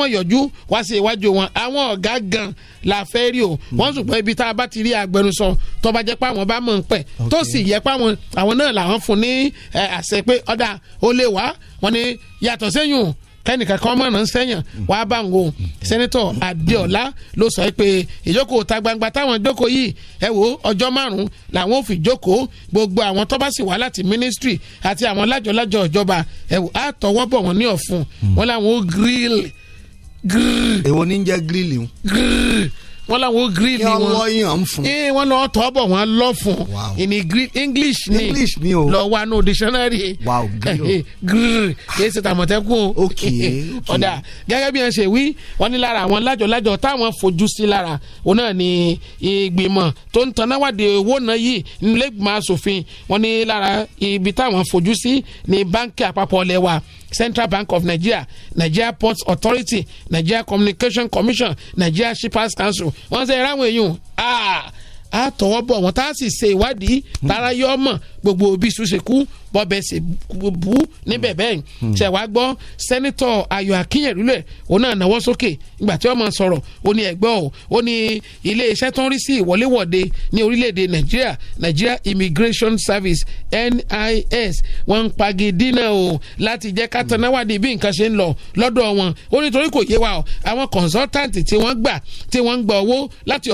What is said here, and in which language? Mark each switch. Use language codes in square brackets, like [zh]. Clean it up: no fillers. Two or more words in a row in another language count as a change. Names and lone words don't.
[yo] yọjú wá sí iwájú wọn àwọn ọ̀gá gan la fẹ́ rí o wọ́n ṣùgbọ́n ibi tá a bá ti rí agbẹnusọ tó bá jẹ́ pé àwọn bá mọ̀ ń pẹ̀ tó sì yẹ pé àwọn náà làwọn fún ní àṣẹ pé ọ̀dà ó lè wá wọn ni yàtọ̀ sẹ́yìn kẹ́nìkan kan mọ̀ràn sẹ́yìn wàá bá ń wo sẹ́nitọ̀ Adéọlá ló sọ pé ìjókòó ta gbangba táwọn jókòó yìí ẹ wo ọjọ́ 5 làwọn ò fi jókòó gbogbo àwọn tó bá sì wá láti ministry àti àwọn lájọ ìjọba ẹ wo á tọwọ́ bọ̀ wọ́n ní ọ̀fun wọn làwọn ó grill. èwo ní jẹ́ grill o. wọ́n làwọn ó grill wọn wọ́n lọ́yàn fún. wọ́n lọ tọ́ bọ̀ wọ́n lọ fún ìní English ni o lọ wá no dictionary grill kìí ṣe tàmọ̀tẹ́kùn ọ̀dà gẹ́gẹ́ bí wọ́n ṣe wí wọ́n ní lára àwọn lájọ táwọn fojú sí lára òun náà ni ìgbìmọ̀ tó ń tanáwádìí owó náà yìí nílé ìgbìmọ̀ asòfin wọ́n ní lára ibi táwọn fojú sí ní báńkì àpapọ̀ lẹ́wà Central Bank of Nigeria, Nigeria Ports Authority, Nigeria Communication Commission, Nigeria Shippers Council wọ́n ṣe ráwọn èèyàn a tọwọ́ bọ̀ wọ́n tá a sì ṣe ìwádìí tára yọ ọmọ gbogbo bí ṣùṣe kú bọ́bẹ̀ ṣe bú níbẹ̀ bẹ́ẹ̀ ṣe wá gbọ́ sẹ́nitọ̀ Ayọ̀ Akínyẹ̀lúlẹ̀ òun náà náwó sókè ìgbà tí wọ́n máa sọ̀rọ̀ ó ní ẹ̀gbọ́n ó ní iléeṣẹ́ tó ń rí sí ìwọléwọ̀de ní orílẹ̀-èdè Nàìjíríà Nigeria Immigration Service NIS wọ́n ń pagidínà o láti jẹ́ ká tanáwádìí bí nǹkan ṣe ń lọ lọ́dọ̀ wọn ó nítorí kò yé wa o àwọn consultant tí wọ́n ń gba owó láti